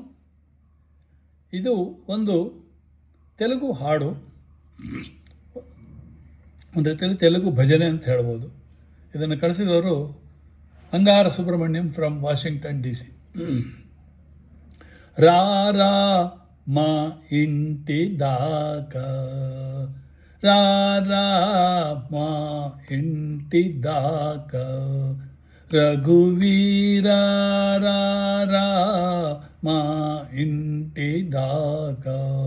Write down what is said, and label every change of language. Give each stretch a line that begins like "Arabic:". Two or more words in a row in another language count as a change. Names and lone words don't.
Kannada: ಇದು ಒಂದು ತೆಲುಗು ಹಾಡು, ಒಂದು ರೀತಿಯಲ್ಲಿ ತೆಲುಗು ಭಜನೆ ಅಂತ ಹೇಳ್ಬೋದು. ಇದನ್ನು ಕಳಿಸಿದವರು ಅಂಗಾರ ಸುಬ್ರಹ್ಮಣ್ಯಂ ಫ್ರಮ್ ವಾಷಿಂಗ್ಟನ್ DC.
Telugu: ರಾರಾ మా ఇంటి దాకా, రారా మా ఇంటి దాకా, రఘువీరా రారా మా ఇంటి దాకా,